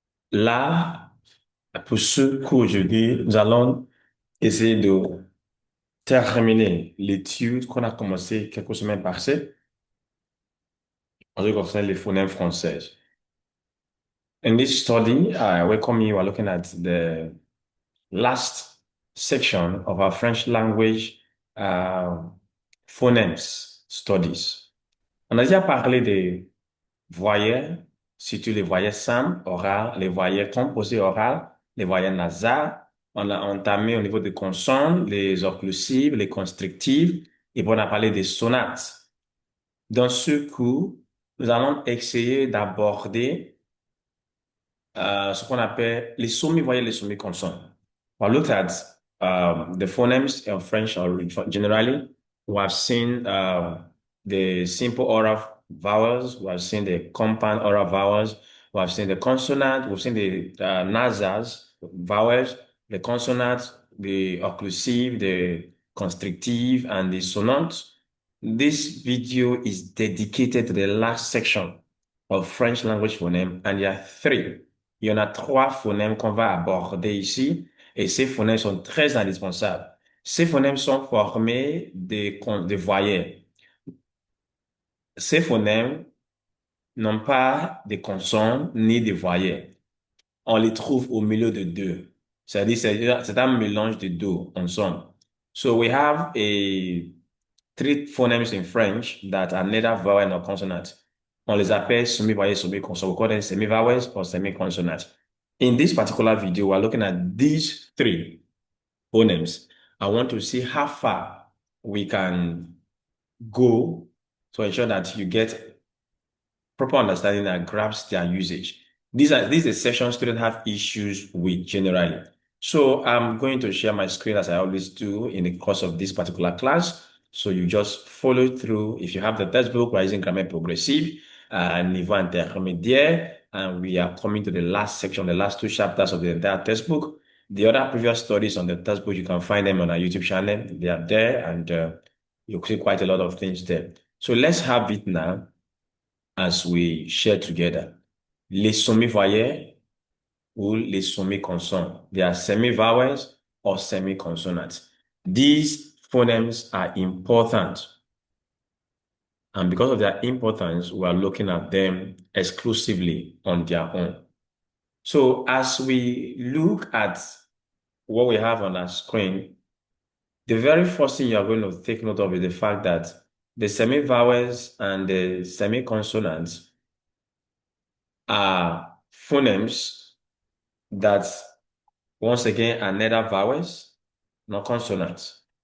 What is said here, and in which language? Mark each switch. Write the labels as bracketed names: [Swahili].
[French] Là, pour ce cours aujourd'hui, nous allons essayer de terminer l'étude qu'on a commencé quelques semaines passées en ce qui concerne les phonèmes françaises. [English] In this study, welcome you are looking at the last section of our French language uh, phonemes studies. [French] On a déjà parlé des voyelles, surtout les voyelles simples, orales, les voyelles composées orales, les voyelles nasales. On a entamé au niveau des consonnes, les occlusives, les constrictives, et puis on a parlé des sonates. Dans ce cours, nous allons essayer d'aborder ce qu'on appelle les semi-voyelles, les semi-consonnes. [English] We'll look at the phonemes in French or generally. We have seen the simple oral vowels. We have seen the compound oral vowels. We have seen the consonant. We've seen the nasals, vowels, the consonants, the occlusive, the constrictive, and the sonant. This video is dedicated to the last section of French language phoneme, and there are three. [French] Il y en a trois phonèmes qu'on va aborder ici, et ces phonèmes sont très indispensables. Ces phonèmes sont formés de voyelles. Ces phonèmes n'ont pas de consonnes ni de voyelles. On les trouve au milieu de deux. C'est-à-dire, c'est un mélange de deux ensemble. [English] So we have three phonemes in French that are neither vowel nor consonant. [French] On les appelle semi-voyelles, semi-consonants. [English] We call them semi-vowels or semi-consonants. In this particular video, we're looking at these three phonemes. I want to see how far we can go to ensure that you get proper understanding that grasps their usage. These are sessions students have issues with generally. So I'm going to share my screen as I always do in the course of this particular class. So you just follow through. If you have the textbook, we're using Grammaire Progressive, Niveau Intermédiaire, and we are coming to the last section, the last two chapters of the entire textbook. The other previous studies on the textbook, you can find them on our YouTube channel. They are there, and you'll see quite a lot of things there. So let's have it now as we share together. [French] Les semi-voyelles ou les semi-consonnes. [English] They are semi-vowels or semi-consonants. These phonemes are important. And because of their importance, we are looking at them exclusively on their own. So as we look at what we have on our screen, the very first thing you're going to take note of is the fact that the semi-vowels and the semi-consonants are phonemes that, once again, are neither vowels nor consonants.